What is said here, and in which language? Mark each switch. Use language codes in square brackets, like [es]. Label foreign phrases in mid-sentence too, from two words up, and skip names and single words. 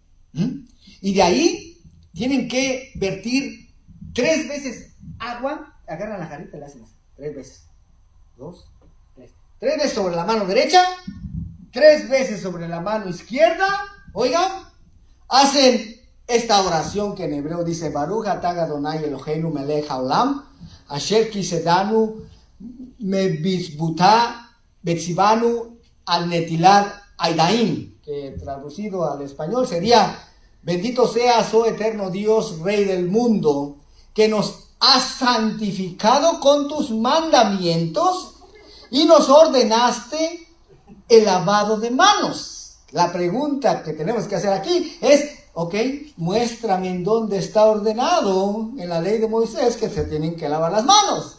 [es] y de ahí tienen que vertir 3 veces agua, agarran la jarrita y la hacen así, 3 veces, 2, 3, 3 veces sobre la mano derecha, 3 veces sobre la mano izquierda, oigan, hacen esta oración que en hebreo dice, [he] ברוך אתה אדני אלהינו מלך העולם, אשר קדשנו במצותיו וצונו על נטילת ידים, [es] que traducido al español sería, bendito seas, oh eterno Dios, Rey del mundo, que nos has santificado con tus mandamientos y nos ordenaste el lavado de manos. La pregunta que tenemos que hacer aquí es, ok, muéstrame en dónde está ordenado en la ley de Moisés que se tienen que lavar las manos.